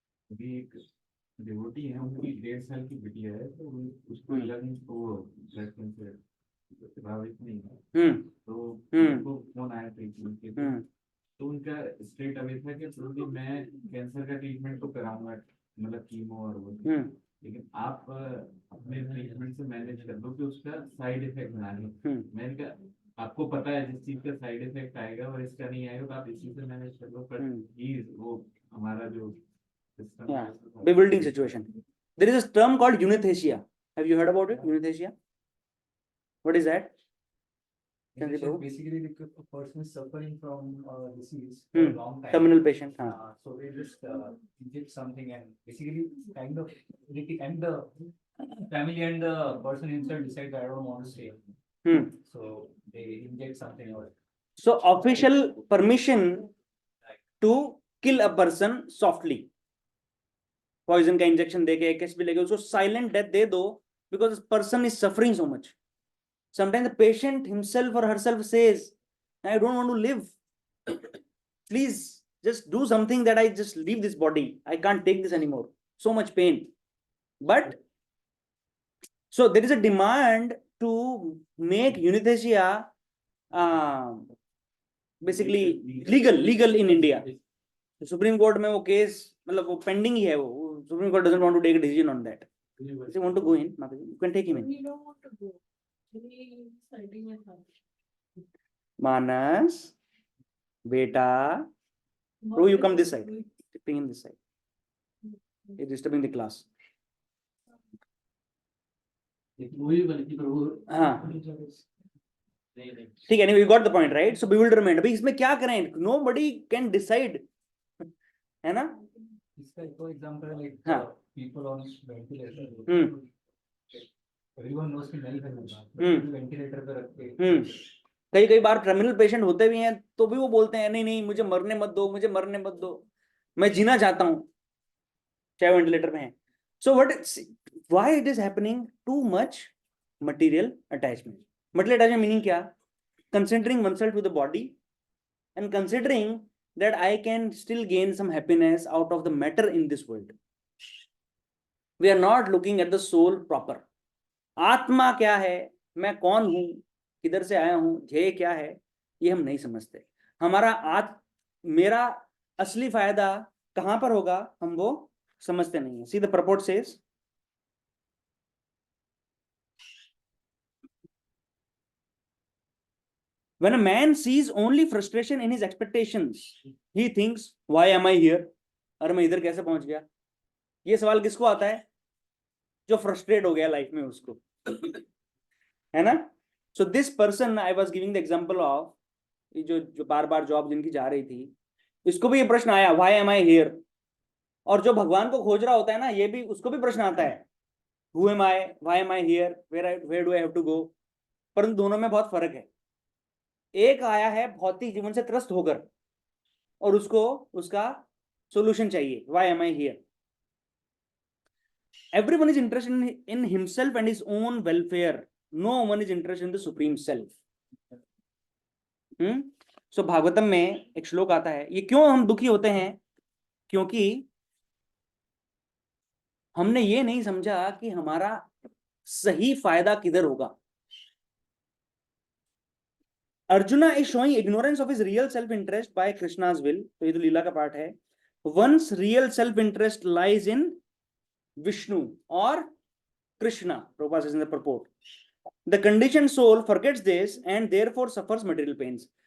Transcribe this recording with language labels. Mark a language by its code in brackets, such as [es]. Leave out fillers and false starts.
[hi] अभी एक डिवोटी है, उनकी 1.5 साल की बिटिया है, तो उसको लंग्स को ब्लड कैंसर प्रभावित नहीं है, तो उनको फोन आया ट्रीटमेंट के लिए, तो उनका स्टेट अभी था कि प्रोबेबली मैं कैंसर का ट्रीटमेंट तो कराऊंगा, मतलब कीमो और वो, लेकिन आप अपने ट्रीटमेंट से मैनेज कर दो कि उसका साइड इफेक्ट ना आए। मैंने कहा आपको पता है जिस चीज का साइड इफेक्ट आएगा और इसका नहीं आएगा, तो आप इसी से मैनेज कर लो, पर वो हमारा जो [en] Yeah, bewildering situation. There is a term called euthanasia. Have you heard about it? Euthanasia. What is that? Basically, a person is suffering from disease for a long time. Terminal patient. So they just inject something and basically kind of, and the family and the person himself decide that I don't want to stay. So they inject something or. So official permission to kill a person softly. [hi] Poison का injection देके एक भी लेके उसको silent death दे दो, [en] Because person is suffering so much. Sometimes the patient himself और herself says I don't want to live, please just do something that I just leave this body, I can't take this anymore, so much pain. But so there is a demand to make euthanasia basically legal in India. [hi] Supreme court में वो case मतलब वो pending ही है, वो supreme court [en] Doesn't want to take a decision on that. If you want to go in, you can take him in. We don't want to go. We deciding it now. Manas, beta, bro, you come this side. Bring him this side. You're disturbing the class. [hi] हाँ ठीक है, [en] anyway, you got the point, right? So bewilderment. [hi] अभी इसमें क्या करें? [en] Nobody can decide, [hi] है ना? इसका एक एग्जांपल है, लाइक हाँ. [en] people on ventilator, everyone knows [hi] कि नहीं है, वेंटिलेटर पे रख के कई बार टर्मिनल पेशेंट होते भी हैं तो भी वो बोलते हैं नहीं नहीं मुझे मरने मत दो, मुझे मरने मत दो, मैं जीना चाहता हूं, चाहे वेंटिलेटर में है. [en] So why it is happening? Too much material attachment. Material attachment meaning क्या? Considering oneself to the body and considering that I can still gain some happiness out of the matter in this world. We are not looking at the soul proper. [hi] आत्मा क्या है, मैं कौन हूं, किधर से आया हूं, ध्येय क्या है, ये हम नहीं समझते. हमारा मेरा असली फायदा कहां पर होगा हम वो समझते नहीं है. [en] See the purport says, when a man sees only frustration in his expectations, he thinks, why am I here? [hi] अरे मैं इधर कैसे पहुंच गया? ये सवाल किसको आता है? जो फ्रस्ट्रेट हो गया लाइफ में उसको, है ना? [en] So this person I was giving the example of, [hi] जो बार बार जॉब जिनकी जा रही थी, इसको भी ये प्रश्न आया, [en] why am I here? [hi] और जो भगवान को खोज रहा होता है ना, ये भी, उसको भी प्रश्न आता है, [en] Who am I, why am I here, where do I have to go. [hi] परंतु दोनों में बहुत फर्क है। एक आया है भौतिक जीवन से त्रस्त होकर और उसको उसका सॉल्यूशन चाहिए, [en] Why am I here. Everyone is interested in himself and his own welfare. No one is interested in the supreme self. [hi] सो भागवतम में एक श्लोक आता है, ये क्यों हम दुखी होते हैं? क्योंकि हमने ये नहीं समझा कि हमारा सही फायदा किधर होगा। [en] Arjuna is showing ignorance of his real self interest by Krishna's will. [hi] तो ये तो लीला का पार्ट है। [en] Once real self interest lies in Vishnu और Krishna, Prabhupada says in the purport, the conditioned soul forgets this and therefore suffers material pains.